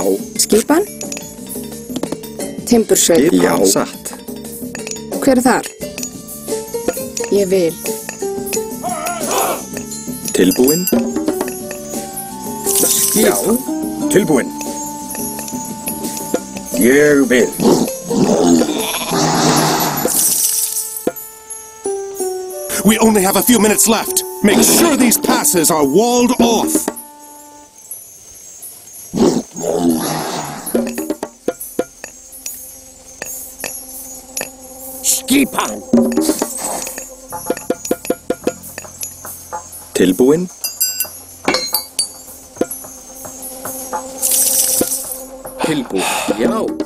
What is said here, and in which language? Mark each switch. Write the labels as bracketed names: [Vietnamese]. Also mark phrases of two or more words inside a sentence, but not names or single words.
[Icelandic] Skipan. Timbursveit. Já. Satt. Hver þar? Ég vil. Tilbúin. Skipan. Tilbúin. Ég vil. [English] We only have a few minutes left. Make sure these passes are walled off. [Icelandic] Skipan. Tilbúin. Tilbúin. Já.